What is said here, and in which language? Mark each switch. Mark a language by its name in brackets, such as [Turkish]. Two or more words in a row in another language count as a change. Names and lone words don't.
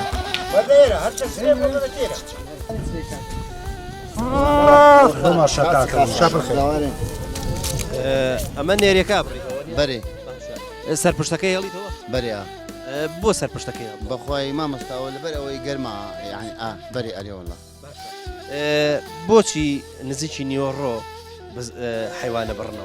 [Arabic] بديرة هرش السرير ولا بديرة ما شكاك شاب الخير [Central Kurdish] ئەمە نێریەکە بەرێ سەرپشتەکەی هێڵیتەوە بەرێ بۆ سەرپشتەکەی بەخوای مامەستاوە لەبەر ئەوەی گەرما یعنی بەرێ ئەرێوەڵە بۆچی نزیکی نیوەڕۆ حیوانە بڕنەوە